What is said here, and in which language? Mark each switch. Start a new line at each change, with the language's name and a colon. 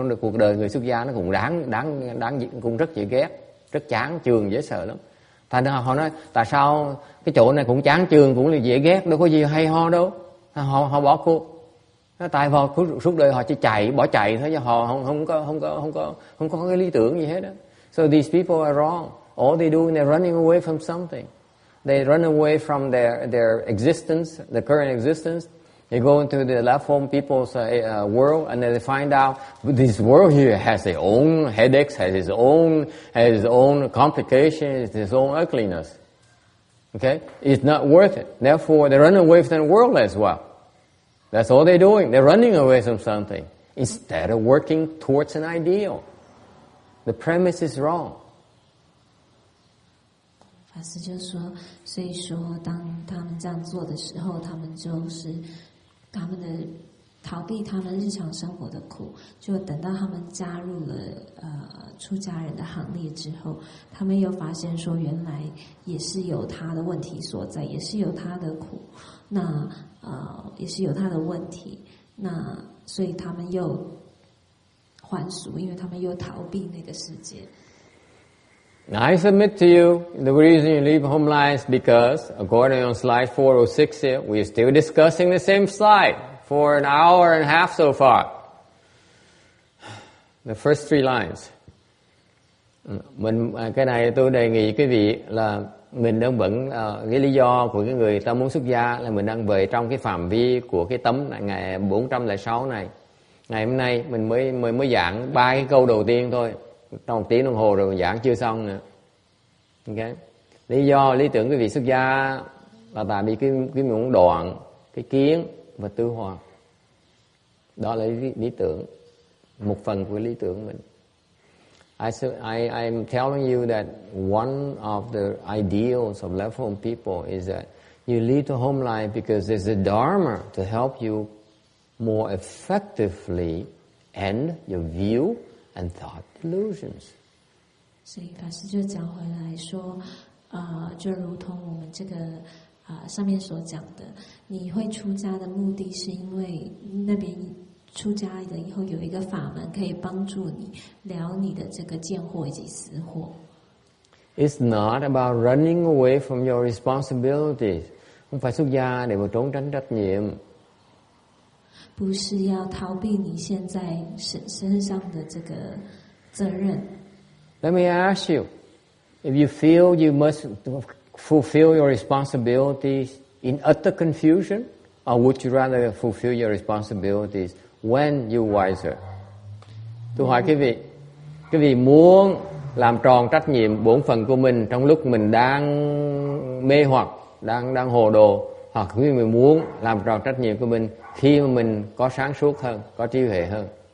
Vietnamese: Cuộc đời người xuất gia nó cũng đáng cũng rất dễ ghét, rất chán chường, dễ sợ lắm. Thành ra họ nói tại sao cái chỗ này cũng chán chường, cũng là dễ ghét, đâu có gì hay ho đâu. Họ bỏ cuộc. Tại vào suốt đời họ chỉ bỏ chạy thôi, chứ họ không có cái lý tưởng gì hết đó.
English: So these people are wrong. All they do is they're running away from something. They run away from their existence, the current existence. They go into the left home people's world, and then they find out this world here has its own headaches, has its own complications, its own ugliness. Okay, it's not worth it. Therefore, they run away from the world as well. That's all they're doing. They're running away from something instead of working towards an ideal. The premise is wrong.
Chinese: 法师就说，所以说，当他们这样做的时候，他们就是他们的逃避他们日常生活的苦，就等到他们加入了出家人的行列之后，他们又发现说，原来也是有他的问题所在，也是有他的苦，那也是有他的问题，那所以他们又还俗，因为他们又逃避那个世界。
English: I submit to you, the reason you leave home life is because, according on slide 406 here, we're still discussing the same slide for an hour and a half so far. The first 3 lines.
Vietnamese: Cái này tôi đề nghị quý vị là mình đang vẫn cái lý do của cái người ta muốn xuất gia là mình đang về trong cái phạm vi của cái tấm ngày 406 này. Ngày hôm nay mình mới giảng 3 cái câu đầu tiên thôi. Trong 1 tiếng đồng hồ rồi giảng chưa xong nữa. Okay. Lý tưởng quý vị xuất gia là tại vì cái muốn đoạn, cái kiến và tư hòa. Đó là lý tưởng, một phần của lý tưởng mình.
English: I'm telling you that one of the ideals of left home people is that you lead the home life because there's a dharma to help you more effectively end your view and thought delusions.
Chinese: 所以法师就讲回来说，就如同我们这个上面所讲的，你会出家的目的是因为那边出家了以后有一个法门可以帮助你了你的这个见惑以及思惑。
English: It's not about running away from your responsibilities.
Vietnamese: Không phải xuất gia để mà trốn tránh trách nhiệm.
Chinese: 不是要逃避你现在身上的这个责任。
English: Let me ask you, if you feel you must fulfill your responsibilities in utter confusion, or would you rather fulfill your responsibilities when you're wiser?
Vietnamese: Tôi hỏi quý vị muốn làm tròn trách nhiệm bổn phận của mình trong lúc mình đang mê hoặc, đang hồ đồ, hoặc quý vị muốn làm tròn trách nhiệm của mình khi mà mình có sáng suốt hơn, có trí huệ hơn.